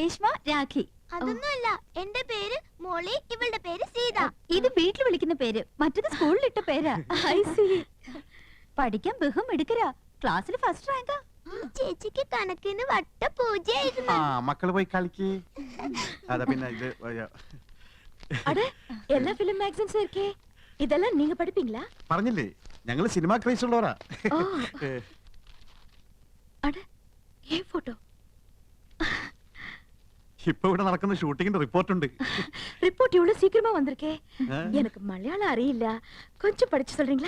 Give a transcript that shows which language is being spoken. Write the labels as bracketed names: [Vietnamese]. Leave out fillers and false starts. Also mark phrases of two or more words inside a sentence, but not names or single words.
[Malayalam] അതൊന്നുമല്ല, എന്റെ പേര്, മറ്റത് സ്കൂളിലിട്ട പേരാ. [English] I see. [Malayalam] പഠിക്കാൻ ബഹും എടുക്കരാ, ക്ലാസ്സിൽ ഫസ്റ്റ് റാങ്കാ. ചേച്ചിക്ക് കണക്കിന് വട്ട പൂജയായിരുന്നു. ആ മക്കള് പോയി കളിക്ക്. അതാ പിന്നെ ഇത് [Tamil] அட எல்லா [English] film magazines [Tamil] இருக்கே, இதெல்லாம் நீங்க படிப்பீங்களா? [Malayalam] പറഞ്ഞില്ലേ ഞങ്ങള് [English] cinema craze [Malayalam] ഉള്ളവരാ. [Tamil] ஓ. அட ஏ போட்டோ. [Malayalam] ഇപ്പൊ ഇവിടെ നടക്കുന്ന ഷൂട്ടിങ്ങിന്റെ റിപ്പോർട്ട് ഉണ്ട്. [Tamil] ரிப்போர்ட் இவ்வளவு சீக்கிரமா வந்திருக்கே. ஆ? எனக்கு மலையாளம் அறியில்ல, கொஞ்சம் படிச்சு சொல்றீங்களா?